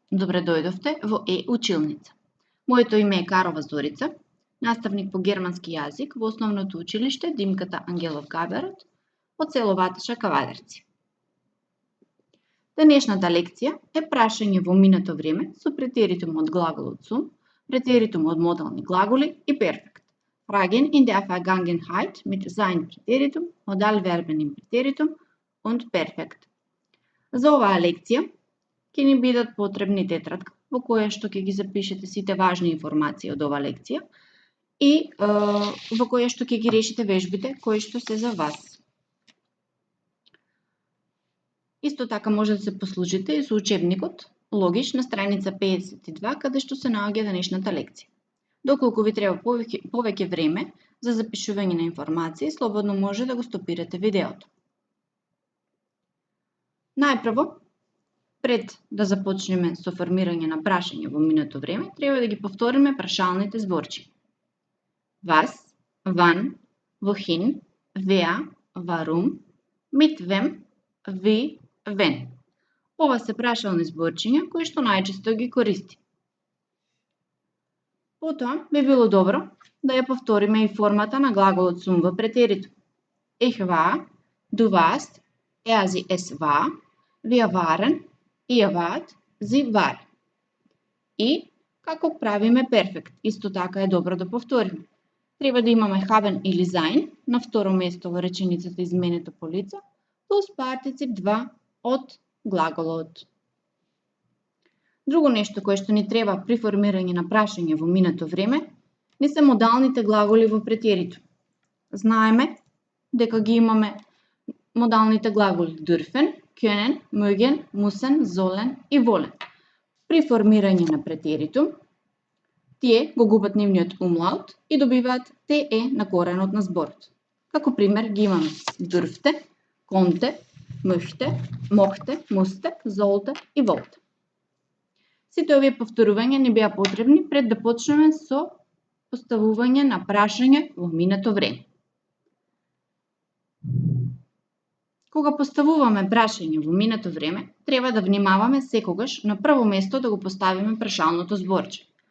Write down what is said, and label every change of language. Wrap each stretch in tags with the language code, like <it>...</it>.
<mk>Добре дојдовте во Училница. Моето име е Карова Зорица, наставник по германски јазик во Основното училиште Димката Ангелов Габерот од село Ваташа, Кавадарци. Денешната лекција е прашање во минато време со претеритум од глаголот zum, претеритум од модални глаголи и перфект.</mk> <de>Fragen in der Vergangenheit mit sein Präteritum, Modalverben im Präteritum und Perfekt.</de> <mk>За оваа лекција ќе ни бидат потребни тетрадка во која што ќе ги запишете сите важни информации од оваа лекција и во која што ќе ги решите вежбите кои што се за вас. Исто така може да се послужите и со учебникот Логиш на страница 52 каде што се наоѓа денешната лекција. Доколку ви треба повеќе време за запишување на информации, слободно може да го стопирате видеото. Најпрво, пред да започнеме со формирање на прашање во минато време, треба да ги повториме прашалните зборчиња.</mk> <de>Was, wann, wohin, wer, warum, mit wem, wie, wenn.</de> <mk>Ова се прашални зборчиња кои што најчесто ги користи. Потоа би било добро да ја повториме и формата на глаголот zum во претеритум.</mk> <de>Ich war, du warst, sie es war, wir waren, ihr wart, sie war.</de> <mk>И како правиме перфект, исто така е добро да повториме. Треба да имаме haben или sein на второ место во реченицата изменето по лица, плюс партицип 2 од глаголот. Друго нешто кое што ни треба при формирање на прашање во минато време не се модалните глаголи во претеритум. Знаеме дека ги имаме модалните глаголи dürfen, können, mögen, müssen, sollen и wollen. При формирање на претеритум, тие го губат нивниот умлаут и добиваат те на коренот на зборот. Како пример ги имаме</mk> <de>dürfte, konnte, möchte, mochte, musste, sollte и wollte.</de> <mk>Сите овие повторувања ни беа потребни пред да почнеме со поставување на прашање во минато време. Кога поставуваме прашање во минато време, треба да внимаваме секогаш на прво место да го поставиме прашалното зборче.</mk>